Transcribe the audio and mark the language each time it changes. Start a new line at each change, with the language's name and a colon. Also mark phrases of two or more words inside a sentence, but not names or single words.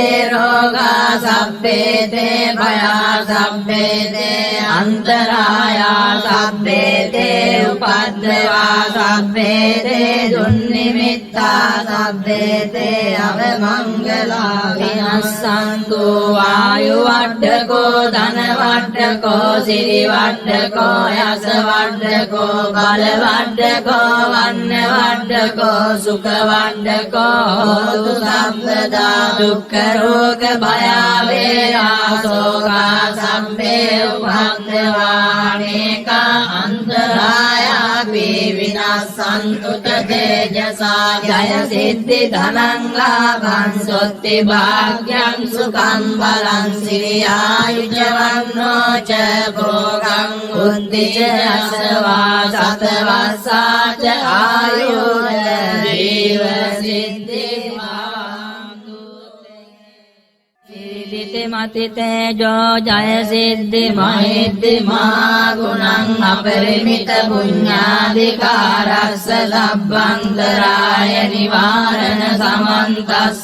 Pali: रोगा सब्बे ते भया सब्बे ते अंतराया सब्बे ते उपद्रवा सब्बे ते दुर्निमित्ता सब्बे ते अवमंगला विनश्यन्तु वायुवड्ढको धनवड्ढको सिरिवड्ढको यशवड्ढको बलवड्ढको वन्यवड्ढको වඩ්ඩකෝ සුඛ වඩ්ඩකෝ හෝතු සම්පදා දුක්ඛ රෝග භය වේරා සෝකා සම්පේ උපද්දවානේකා අන්තරායාපි විනාසන්තු තේජසා ජය සිද්ධි ධනං ලාභං සොත්ති භාග්‍යං සුඛං බලං සිරියායුජවන්නෝ ච භෝගං උද්ධිච අසවා සතවස්සා ච ආයුධ ජීව සිද්ධි මතිතේජෝ ජය සිද්ධි මහිද්දි මහා ගුණං අපරිමිත පුඤ්ඤාධිකාරස්ස සබ්බන්තරාය නිවාරණ සමන්තස්ස